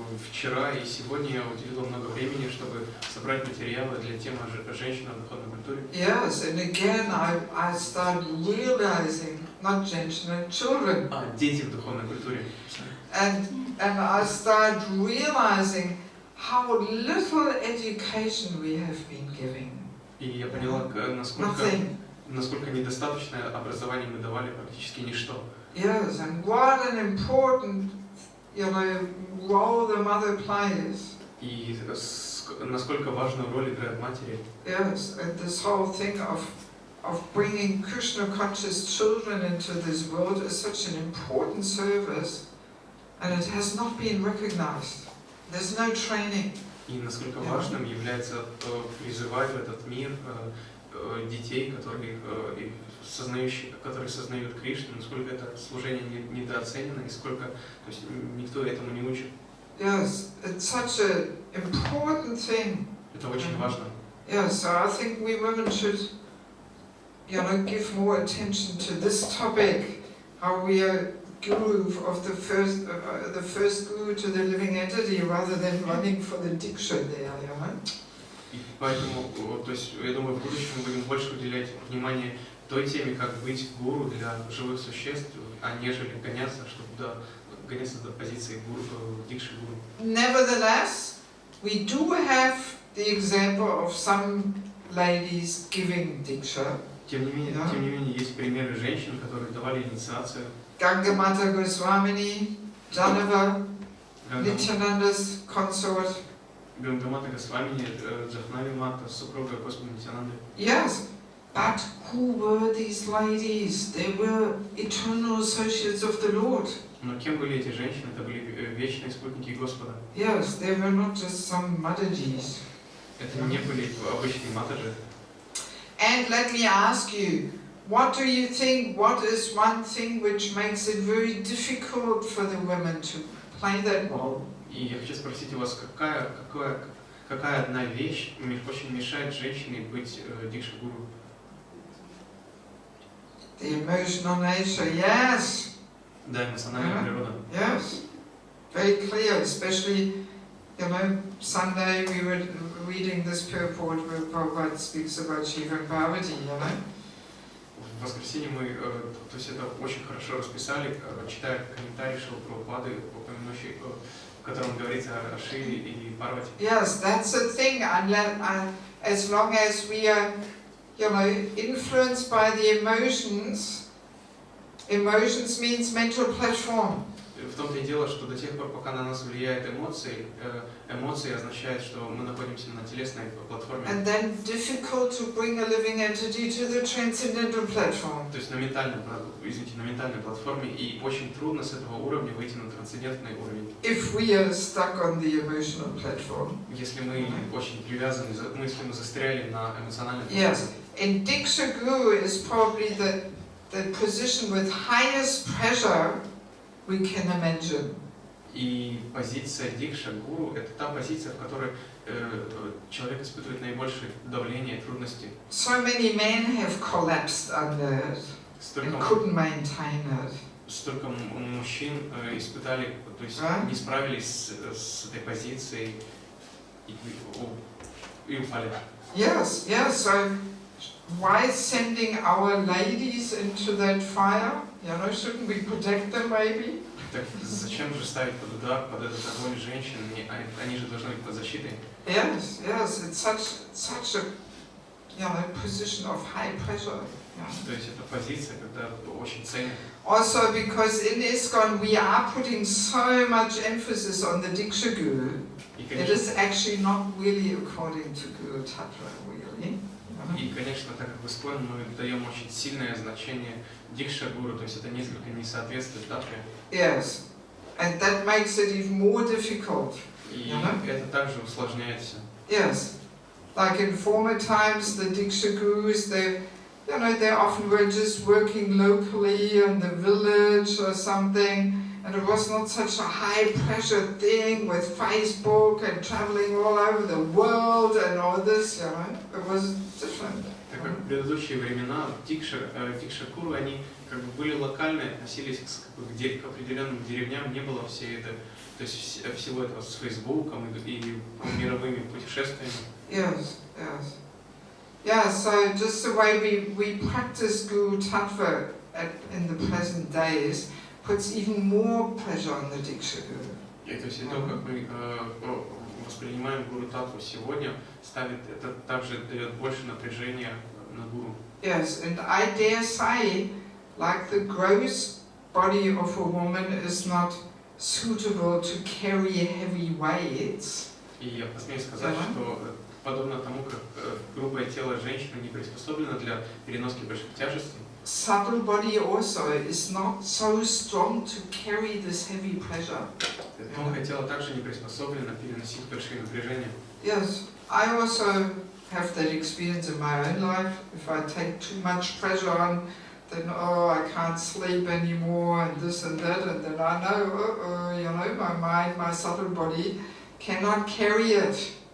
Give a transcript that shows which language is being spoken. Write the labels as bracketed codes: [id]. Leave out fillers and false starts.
[ru] Вчера и сегодня я уделила много времени, чтобы собрать материалы для темы женщин в духовной культуре. [en] Yes, and again I started realizing, not [ru] женщины, [en] children. [ru] Дети в духовной культуре. [en] And I started realizing how little education we have been giving. [ru] И я поняла, насколько недостаточное образование мы давали, практически ничто. [en] Yes, and what an important, you know, role the mother plays. [ru] И насколько важную роль играют матери. [en] Yes, and this whole thing of bringing Krishna conscious children into this world is such an important service, and it has not been recognized. There's no training. [ru] И насколько важным является призывать в этот мир детей, которые сознают Кришну, насколько это служение недооценено и сколько, то есть никто этому не учит. [en] Yes, it's such an important thing. [ru] Это очень важно. [en] Yes, so I think we women should, you know, give more attention to this topic, how we are guru of the first guru to the living entity, rather than running for the diksha there, you know. [ru] И поэтому, то есть, я думаю, в будущем мы будем больше уделять внимание той теме, как быть гуру для живых существ, а нежели гоняться до позиции гуру, дикши гуру. [en] Nevertheless, we do have the example of some ladies giving diksha. [ru] Тем не менее, есть примеры женщин, которые давали инициацию. [en] Gangamata Goswamini, Janava, Nityananda's consort. [ru] Gangamata Goswamini, Jahnavi Mata, супруга Господа Нитянанды. [en] Yes, but who were these ladies? They were eternal associates of the Lord. [ru] Но кем были эти женщины? Это были вечные спутники Господа. [en] Yes, they were not just some Mataji's. [ru] Это не были обычные матаджи. [en] And let me ask you, what do you think, what is one thing which makes it very difficult for the women to play that role? [ru] И я хочу спросить у вас, какая какая одна вещь очень мешает женщине быть дикша-гуру? [en] The emotional nature, yes. [ru] Да, эмоциональная природа. [en] Yes. Very clear, especially, Sunday we were reading this purport where Prabhupada speaks about Shiva and Parvati, [ru] В воскресенье мы, то есть это очень хорошо расписали, читая комментарий Шрилы Прабхупады, упомянущий, в котором говорится о Шиве и Парвати. [en] Yes, that's the thing. As long as we are, influenced by the emotions, emotions means mental platform. [ru] В том-то и дело, что до тех пор, пока на нас влияют эмоции, эмоции означают, что мы находимся на телесной платформе. [en] And then difficult to bring a living entity to the transcendental platform. [ru] То есть на ментальной платформе, и очень трудно с этого уровня выйти на трансцендентный уровень. [en] If we are stuck on the emotional platform. [ru] Если мы очень привязаны, если мы застряли на эмоциональной платформе. [en] Yes, in Diksha Guru is probably the position with highest pressure we can imagine. [ru] И позиция дикша-гуру – это та позиция, в которой человек испытывает наибольшее давление, трудности. [en] So many men have collapsed under it and couldn't maintain it. [ru] Столько мужчин испытали, то есть не справились с этой позицией и упали. [en] Yes, yes. So why sending our ladies into that fire? Shouldn't we protect them, maybe? [ru] Так зачем же ставить под удар, под этот огонь женщин? Они же должны быть под защитой. [en] Yes, yes. It's such a position of high pressure. [ru] То есть это позиция, когда очень ценят. [en] Also, because in ISKCON we are putting so much emphasis on the Diksha Guru, it is actually not really according to Guru Tattva, really. [ru] И, конечно, так как в ISKCON мы даем очень сильное значение дикша-гуру, то есть это несколько не соответствует татве. [en] Yes, and that makes it even more difficult. [ru] И это также усложняет все. [en] Yes, like in former times, the Diksha Gurus, they often were just working locally in the village or something, and it was not such a high-pressure thing with Facebook and traveling all over the world and all this, It was different. [ru] Так как в предыдущие времена дикша-гуру, они как бы были локальны, относились к определенным деревням, не было то есть всего этого с Фейсбуком и мировыми путешествиями. [en] Yes, yes. Yeah, so just the way we practice Guru Tattva in the present days puts even more pressure on the Diksha Guru. [ru] И то есть то, как мы воспринимаем Гуру Татву сегодня, это также дает больше напряжения на гуру. [en] Yes, and I dare say, like the gross body of a woman is not suitable to carry heavy weights. [ru] И я посмею сказать, что подобно тому, как грубое тело женщины не приспособлено для переноски больших тяжестей, [en] subtle body also is not so strong to carry this heavy pressure. [ru] Тонкое тело также не приспособлено переносить большие напряжения. [en] Yes, I also have that experience in my own life. If I take too much pressure on, then I can't sleep anymore and this and that, and then I know, my mind, my subtle body cannot carry it,